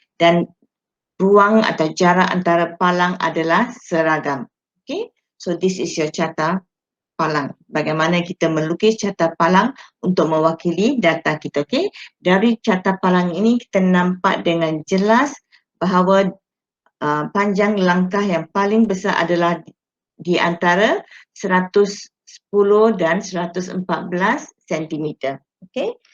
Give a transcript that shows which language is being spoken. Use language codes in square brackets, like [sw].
[ms] Dan ruang atau jarak antara palang adalah seragam. [en] Okay? So this is your carta palang. [ms] Bagaimana kita melukis carta palang untuk mewakili data kita. Okay? Dari carta palang ini kita nampak dengan jelas bahawa panjang langkah yang paling besar adalah di antara 110 dan 114 cm. Okay?